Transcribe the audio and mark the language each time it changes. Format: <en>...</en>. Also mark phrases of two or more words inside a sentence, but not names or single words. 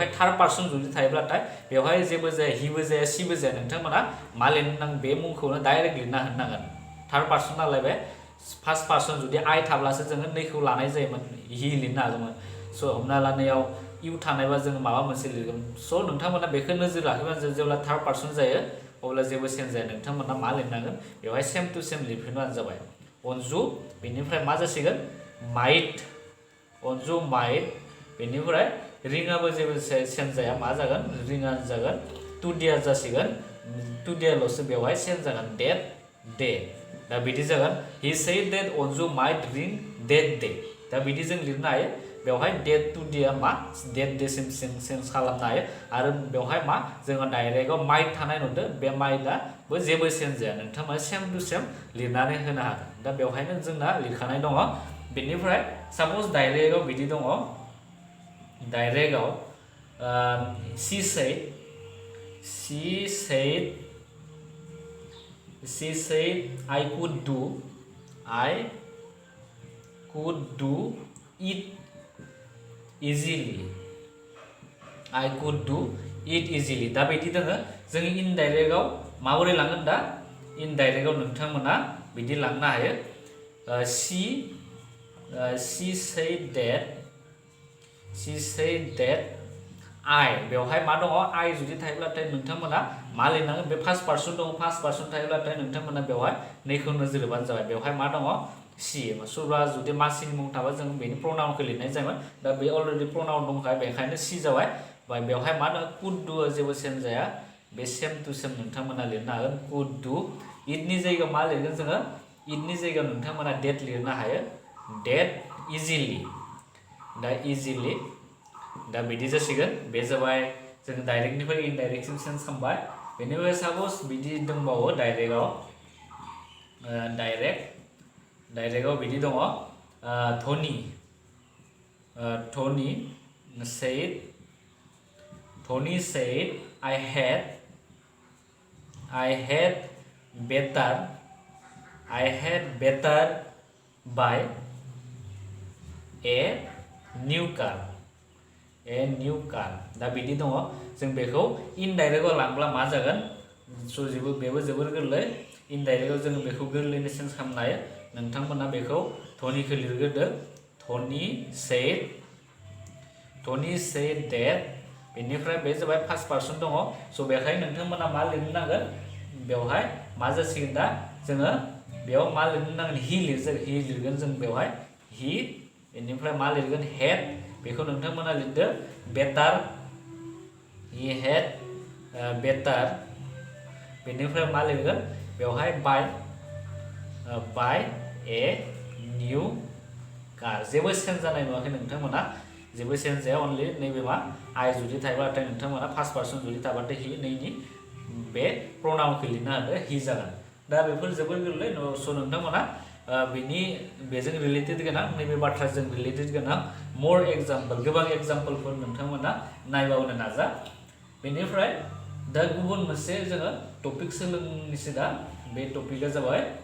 <en>third person</en> <brx>जुदि थायोब्लाथाय बेवहाय जेबो जाया हिबो जाया सिबो जाया नोंथांमोना मा लिरनांगोन बे मुंखौनो डाइरेक्ट लिरना होनांगोन</brx> <en>third person</en> <brx>नालाय बे</brx> <en>first person</en> <brx>जुदि आइ थाब्लासो जोङो नैखौ लानाय जायोमोन हि लिरनो हागौमोन सो हमना लानायाव इउ थानायबा जोङो माबा मोनसे लिरगोन सो नोंथांमोना बेखौ नोजोर लाखिबानो जेब्ला</brx> <en>third person</en> <brx>जायो अब्ला जेबो चेन्ज जाया नोंथांमोना मा लिरनांगोन बेवहाय</brx> <en>same to same</en> <brx>लिरफिनबानो जाबाय अनजु बेनिफ्राय मा जासिगोन अनजु माइट बेनिफ्राय रिंआबो जेबो चेन्ज जाया मा जागोन रिंआनो जागोन टुडेआ जासिगोन टुडेल'सो बेवहाय चेन्ज जागोन डे दा बिदि जागोन</brx> <en>he said that अनजु might ring that day</en> <brx>दा बिदि जों लिरनो हायो बेवहाय डेट टुडेआ मा डेट डेसिम चेन्ज खालामनो हायो आरो बेवहाय मा जोङो डाइरेक्टआव माइट थानाय नुदों बे माइटआबो जेबो चेन्ज जाया नोंथांमोना</brx> <en>same to same</en> <brx>लिरनानै होनो हागोन दा बेवहायनो जोंना लिरखानाय दङ बेनिफ्राय सापोज डाइरेक्टआव बिदि दङ डाइरेक्टआव</brx> <en>she said I could could do it easily. I could do it easily.</en> <brx>दा बिदि दोङो जोंनि इनडाइरेक्टआव माबोरै लांगोन दा इनडाइरेक्टआव नोंथांमोना बिदि लांनो हायो</brx> <en>she said that I</en> <brx>बेवहाय मा दङ I जुदि थायोब्लाथाय नोंथांमोना मा लिरनांगोन बे</brx> <en>first person</en> <brx>दङ</brx> <en>first person</en> <brx>थायोब्लाथाय नोंथांमोना बेवहाय नैखौ नोजोर होबानो जाबाय बेवहाय मा दङ she सोरबा जुदि मासिनि मुं थाबा जों बेनि प्रनाउनखौ लिरनाय जायोमोन दा बे अलरेडि प्रनाउन दंखाय बेखायनो she जाबाय बेवहाय मा दङ</brx> <en>could do</en> <brx>जेबो सेम जाया बे</brx> <en>same to same</en> <brx>नोंथांमोना लिरनो हागोन</brx> <en>could do it</en> <brx>नि जायगायाव मा लिरगोन जोङो itनि जायगायाव नोंथांमोना that लिरनो हायो</brx> <en>that easily</en> <brx>दा easily दा बिदि जासिगोन बे जाबाय जों डाइरेक्टनिफ्राय इनडाइरेक्टसिम चेन्ज खालामबाय बेनिफ्राय साप'ज बिदि दंबावो डाइरेक्टआव बिदि दङ</brx> <en>Tony said I had better buy a new car</en> <brx>दा बिदि दङ जों बेखौ इनडाइरेक्टआव लांब्ला मा जागोन बेबो जोबोर गोरलै इनडाइरेक्टआव जोङो बेखौ गोरलैनो चेन्ज खालामनो हायो नोंथांमोना बेखौ धनिखौ लिरग्रोदो Tony</brx> <en>said that</en> <brx>बेनिफ्राय बे जाबाय फार्स्ट पारसन दङ स' बेखायनो नोंथांमोना मा लिरनो नांगोन बेवहाय मा जासिगोन दा जोङो बेयाव मा लिरनो नांगोन he लिरगोन जों बेवहाय he बेनिफ्राय मा लिरगोन had बेखौ नोंथांमोना लिरदो better</brx> <en>he had better</en> <brx>बेनिफ्राय मा लिरगोन बेवहाय buy</brx> <en>a new car</en> <brx>जेबो चेन्ज जानाय नुवाखै नोंथांमोना जेबो चेन्ज जाया अनलि नैबे मा I जुदि थायोब्लाथाय नोंथांमोना फार्स्ट पारसन जुदि थाबाथाय he नैनि बे प्रनाउनखौ लिरनो हादो he जागोन दा बेफोर जोबोर गोरलै स' नोंथांमोना बेजों रिलेटेड गोनां नैबे बाथ्राजों रिलेटेड गोनां</brx> <en>more example</en> <brx>गोबां एग्जाम्पलफोर नोंथांमोना नायबावनो नाजा बेनिफ्राय दा गुबुन मोनसे जोङो टपिक सोलोंनोसै दा बे टपिकआ जाबाय</brx>